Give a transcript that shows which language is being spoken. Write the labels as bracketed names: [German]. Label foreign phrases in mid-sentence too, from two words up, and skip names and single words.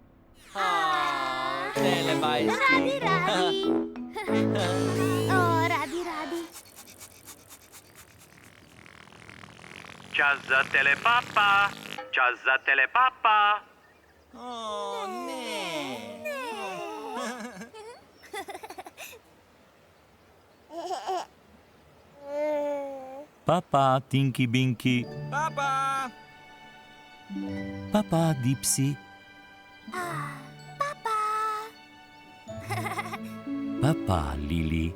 [Slovenian] Telebajski. Radi. O, radi. Čas za telepapa. Čas za telepapa. O, ne. Papa, Tinky Binky. Papa. Papa, Dipsy. Papa, Lili.